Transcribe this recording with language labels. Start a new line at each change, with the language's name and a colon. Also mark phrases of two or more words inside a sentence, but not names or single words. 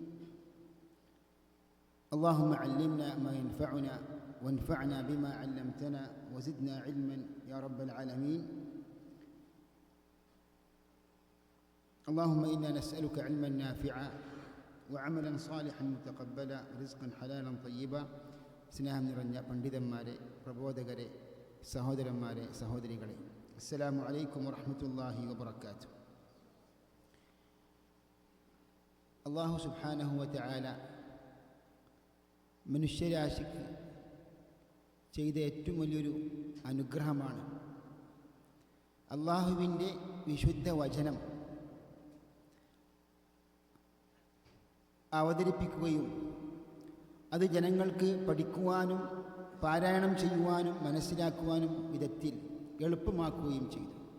Arabic: اللهم علمنا ما ينفعنا وانفعنا بما علمتنا وزدنا علما يا رب العالمين. اللهم إنا نسألك علما نافعا وعملا صالحا متقبلا ورزقا حلالا طيبا.
Malayalam: സ്നേഹം നിറഞ്ഞ പണ്ഡിതന്മാരെ, പ്രബോധകരെ, സഹോദരന്മാരെ, സഹോദരികളെ,
Arabic: السلام عليكم ورحمة الله وبركاته. الله سبحانه وتعالى
Malayalam: മനുഷ്യരാശിക്ക് ചെയ്ത ഏറ്റവും വലിയൊരു അനുഗ്രഹമാണ് അല്ലാഹുവിൻ്റെ വിശുദ്ധ വചനം അവതരിപ്പിക്കുകയും അത് ജനങ്ങൾക്ക് പഠിക്കുവാനും പാരായണം ചെയ്യുവാനും മനസ്സിലാക്കുവാനും വിധത്തിൽ എളുപ്പമാക്കുകയും ചെയ്തു.